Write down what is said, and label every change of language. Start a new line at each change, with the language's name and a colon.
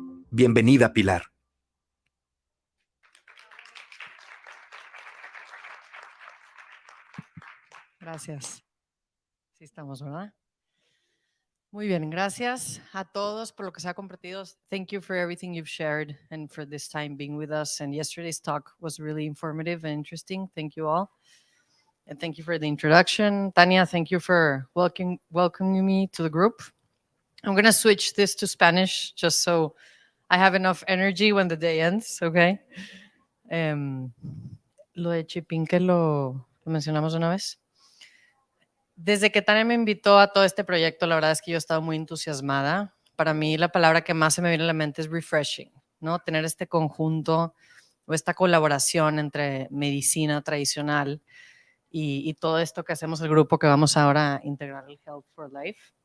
Spanish: Bienvenida, Pilar. Gracias. Sí estamos, ¿verdad? Muy bien, gracias a todos por lo que se ha compartido.
English: Thank you for everything you've shared and for this time being with us. And yesterday's talk was really informative and interesting. Thank you all. And thank you for the introduction. Tania, thank you for welcoming me to the group. I'm going to switch this to Spanish just so I have enough energy when the day ends, okay?
Spanish: Lo de Chipinque lo mencionamos una vez. Desde que Tania me invitó a todo este proyecto, la verdad es que yo he estado muy entusiasmada. Para mí la palabra que más se me viene a la mente es refreshing, ¿no? Tener este conjunto o esta colaboración entre medicina tradicional y todo esto que hacemos el grupo que vamos ahora a integrar el Health for Life.